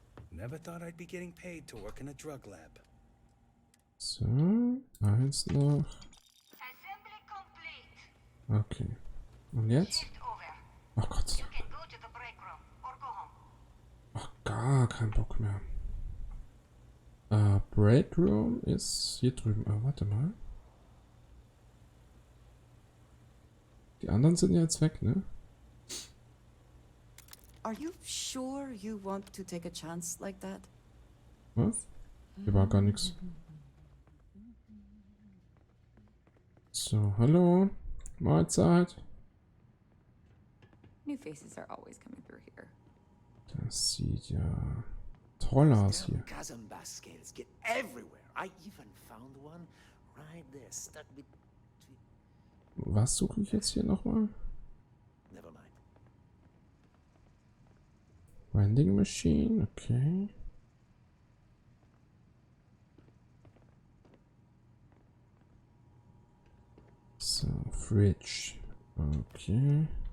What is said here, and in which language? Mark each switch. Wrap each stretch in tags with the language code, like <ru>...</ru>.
<en>Never thought I'd be getting paid to work in a drug lab.</en> <de>So, eins noch.</de> <en>Assembly complete.</en> <de>Okay. Und jetzt?</de> <en>Shift over.</en> <de>Ach Gott sei</de> <en>You</en> <de>Dank.</de> <en>can go to the break room or go home.</en> <de>Ach, gar kein Bock mehr. Break Room ist hier drüben. Warte mal. Die anderen sind ja jetzt weg, ne?</de> <en>Are you sure you want to take a chance like that?</en> <de>Was? Hier war gar nichts. So, hallo. Mahlzeit.</de> <en>New faces are always coming through here.</en> <de>Das sieht ja toll aus hier.</de> <en>Chasm bass scales get everywhere. I even found one right there, stuck between.</en> <de>Was suche ich jetzt hier nochmal?</de> <en>Never mind. Vending Machine, okay. So, Fridge. Okay.</en>